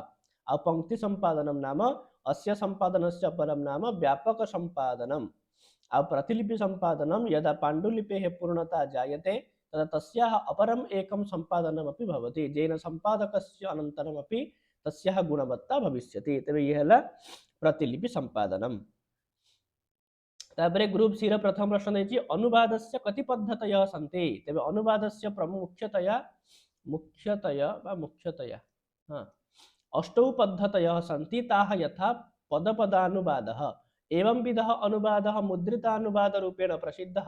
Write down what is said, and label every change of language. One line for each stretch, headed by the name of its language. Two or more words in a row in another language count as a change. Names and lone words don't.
Sanskrit: आ पंक्ति संपादनं नाम अस्य संपादनस्य अपरं नाम व्यापक संपादनम्। आ प्रतिलिपि संपादनं यदा पाण्डुलिपेः पूर्णता जायते तदा तस्याः अपरम् एकं संपादनमपि भवति, येन संपादकस्य अनन्तरमपि तस्याः गुणवत्ता भविष्यति।
Odia: ତେବେ ଏହା ହେଲା
Sanskrit: प्रतिलिपि संपादनम्।
Odia: ତାପରେ ଗ୍ରୁପ ସି ରୋ ପ୍ରଥମ ପ୍ରଶ୍ନ ଦେଛି
Sanskrit: अनुवादस्य कति पद्धतयः सन्ति। तबे अनुवादस्य मुख्यतया अष्टौ पद्धतयः सन्ति। ताः यथा पदपदानुवादः एवं विधः अनुवादः मुद्रितानुवादरूपेण प्रसिद्धः।